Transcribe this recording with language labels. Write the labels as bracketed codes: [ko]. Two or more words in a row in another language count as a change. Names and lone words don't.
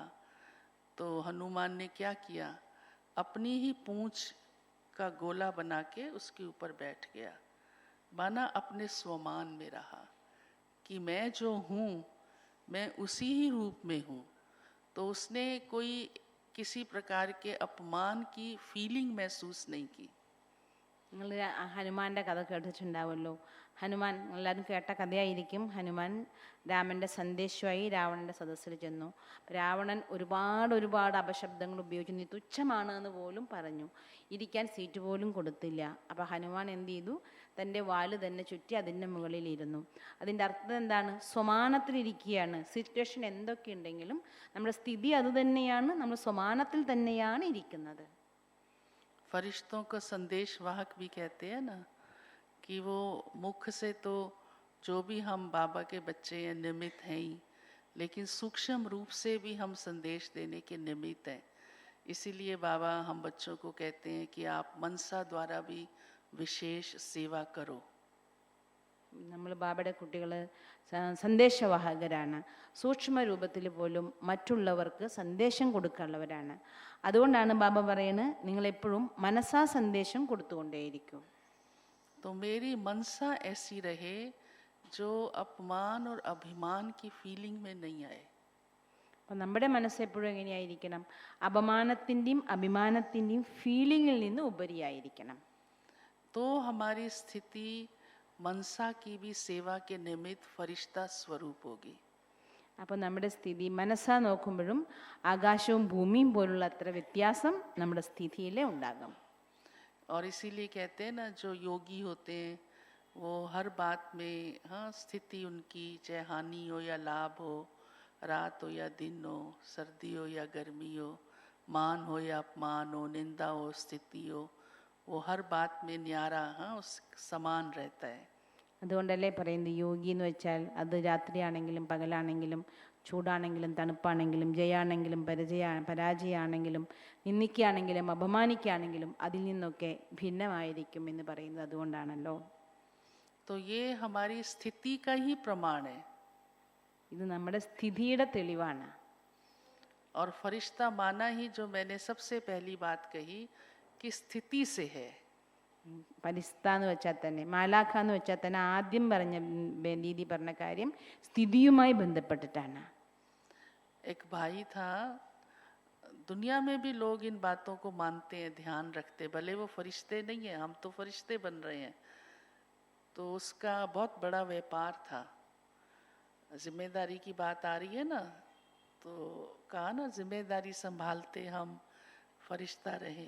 [hi] तो हनुमान ने क्या किया, अपनी ही पूंछ का गोला बना के उसके ऊपर बैठ गया. माना अपने स्वमान में रहा कि मैं जो हूँ मैं उसी ही रूप में हूँ. तो उसने कोई किसी प्रकार के अपमान की फीलिंग महसूस नहीं की. [ml] നിങ്ങൾ ഹനുമാന്റെ കഥ കേട്ടിട്ടുണ്ടാവുമല്ലോ. ഹനുമാൻ, എല്ലാവരും കേട്ട കഥയായിരിക്കും. ഹനുമാൻ രാമൻ്റെ സന്ദേശമായി രാവണൻ്റെ സദസ്സിൽ ചെന്നു. രാവണൻ ഒരുപാട് അപശബ്ദങ്ങൾ ഉപയോഗിച്ചു, നീ തുച്ഛമാണ് എന്ന് പോലും പറഞ്ഞു. ഇരിക്കാൻ സീറ്റ് പോലും കൊടുത്തില്ല. അപ്പോൾ ഹനുമാൻ എന്ത് ചെയ്തു, തൻ്റെ വാല് തന്നെ ചുറ്റി അതിൻ്റെ മുകളിലിരുന്നു. അതിൻ്റെ അർത്ഥം എന്താണ്? സ്വമാനത്തിലിരിക്കുകയാണ്. സിറ്റുവേഷൻ എന്തൊക്കെ ഉണ്ടെങ്കിലും നമ്മുടെ സ്ഥിതി അതുതന്നെയാണ്, നമ്മൾ സ്വമാനത്തിൽ തന്നെയാണ് ഇരിക്കുന്നത്. [hi] फरिश्तों को संदेश वाहक भी कहते हैं ना, कि वो मुख से तो जो भी हम बाबा के बच्चे हैं निमित्त हैं ही, लेकिन सूक्ष्म रूप से भी हम संदेश देने के निमित्त हैं. इसीलिए बाबा हम बच्चों को कहते हैं कि आप मनसा द्वारा भी विशेष सेवा करो. [ml] നമ്മൾ ബാബയുടെ കുട്ടികൾ സന്ദേശവാഹകരാണ്. സൂക്ഷ്മ രൂപത്തിൽ പോലും മറ്റുള്ളവർക്ക് സന്ദേശം കൊടുക്കാനുള്ളവരാണ്. അതുകൊണ്ടാണ് ബാബ പറയുന്നത്, നിങ്ങളെപ്പോഴും മനസാ സന്ദേശം കൊടുത്തുകൊണ്ടേയിരിക്കും. [hi] तो मेरी मनसा ऐसी रहे जो अपमान और अभिमान की फीलिंग में नहीं आए. [ml] അപ്പം നമ്മുടെ മനസ്സ് എപ്പോഴും എങ്ങനെയായിരിക്കണം? അപമാനത്തിൻ്റെയും അഭിമാനത്തിൻ്റെയും ഫീലിങ്ങിൽ നിന്ന് ഉപരിയായിരിക്കണം. [hi] तो हमारी स्थिति मनसा की भी सेवा के निमित्त फरिश्ता स्वरूप होगी. [ml] അപ്പോൾ നമ്മുടെ സ്ഥിതി മനസ്സാ നോക്കുമ്പോഴും ആകാശവും ഭൂമിയും പോലുള്ള അത്ര വ്യത്യാസം നമ്മുടെ സ്ഥിതിയിലേ ഉണ്ടാകും. [hi] और इसीलिए कहते हैं ना, जो योगी होते हैं वो हर बात में, हाँ, स्थिति उनकी चाहे हानि हो या लाभ हो, रात हो या दिन हो, सर्दी हो या गर्मी हो, मान हो या अपमान हो, निंदा हो, स्थिति हो, वो हर बात में न्यारा, हाँ, उस समान रहता है. [ml] അതുകൊണ്ടല്ലേ പറയുന്നത്, യോഗി എന്ന് വെച്ചാൽ അത് രാത്രിയാണെങ്കിലും പകലാണെങ്കിലും ചൂടാണെങ്കിലും തണുപ്പാണെങ്കിലും ജയാണെങ്കിലും പരാജയമാണെങ്കിലും നിന്ദിക്കുകയാണെങ്കിലും അപമാനിക്കുകയാണെങ്കിലും അതിൽ നിന്നൊക്കെ ഭിന്നമായിരിക്കും എന്ന് പറയുന്നത് അതുകൊണ്ടാണല്ലോ. [hi] तो ये हमारी स्थिति का ही प्रमाण है. [ml] ഇത് നമ്മുടെ സ്ഥിതിയുടെ തെളിവാണ്. [hi] और फरिश्ता माना ही, जो मैंने सबसे पहली बात कही, कि स्थिति से है. [ml] പരിസ്ഥ എന്ന് വെച്ചാൽ തന്നെ, മാലാഖ എന്ന് വെച്ചാൽ തന്നെ ആദ്യം പറഞ്ഞ ദീദി പറഞ്ഞ കാര്യം സ്ഥിതിയുമായി ബന്ധപ്പെട്ടിട്ടാണ്. [hi] एक भाई था, दुनिया में भी लोग इन बातों को मानते हैं, ध्यान रखते, भले वो फरिश्ते नहीं है, हम तो फरिश्ते बन रहे हैं. तो उसका बहुत बड़ा व्यापार था. जिम्मेदारी की बात आ रही है ना, तो कहा ना, जिम्मेदारी संभालते हम फरिश्ता रहे।